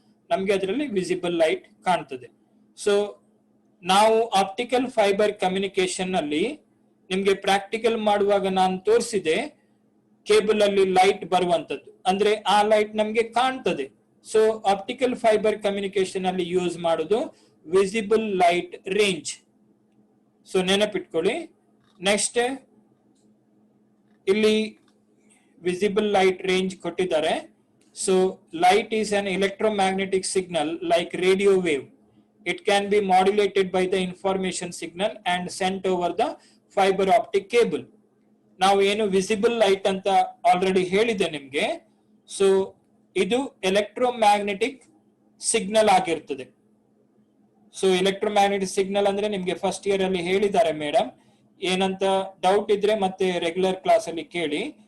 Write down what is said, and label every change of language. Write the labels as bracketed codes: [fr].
[kn] ನಮ್ಗೆ ಅದರಲ್ಲಿ visible light ಕಾಣ್ತದೆ. ಸೊ ನಾವು ಆಪ್ಟಿಕಲ್ ಫೈಬರ್ ಕಮ್ಯುನಿಕೇಶನ್ ನಲ್ಲಿ ನಿಮ್ಗೆ ಪ್ರಾಕ್ಟಿಕಲ್ ಮಾಡುವಾಗ ನಾನು ತೋರಿಸಿದೆ, ಕೇಬಲ್ ಅಲ್ಲಿ ಲೈಟ್ ಬರುವಂತದ್ದು, ಅಂದ್ರೆ ಆ ಲೈಟ್ ನಮ್ಗೆ ಕಾಣ್ತದೆ. ಸೊ ಆಪ್ಟಿಕಲ್ ಫೈಬರ್ ಕಮ್ಯುನಿಕೇಶನ್ ಅಲ್ಲಿ ಯೂಸ್ ಮಾಡುದು visible light range. So ನೆನಪಿಟ್ಕೊಳ್ಳಿ. Next ಇಲ್ಲಿ ವಿಸಿಬಲ್ ಲೈಟ್ ರೇಂಜ್ ಕೊಟ್ಟಿದ್ದಾರೆ. [en] So light is an electromagnetic signal like radio wave. It can be modulated by the information signal and sent over the fiber optic cable. [kn] ನಾವು ಏನು visible light ಅಂತ already ಹೇಳಿದೆ ನಿಮ್ಗೆ. So ಇದು electromagnetic signal ಆಗಿರ್ತದೆ. So electromagnetic signal ಅಂದ್ರೆ ನಿಮ್ಗೆ first year ಅಲ್ಲಿ ಹೇಳಿದ್ದಾರೆ ಮೇಡಮ್, ಏನಂತ ಡೌಟ್ ಇದ್ರೆ ಮತ್ತೆ ರೆಗ್ಯುಲರ್ ಕ್ಲಾಸ್ ಅಲ್ಲಿ ಕೇಳಿ.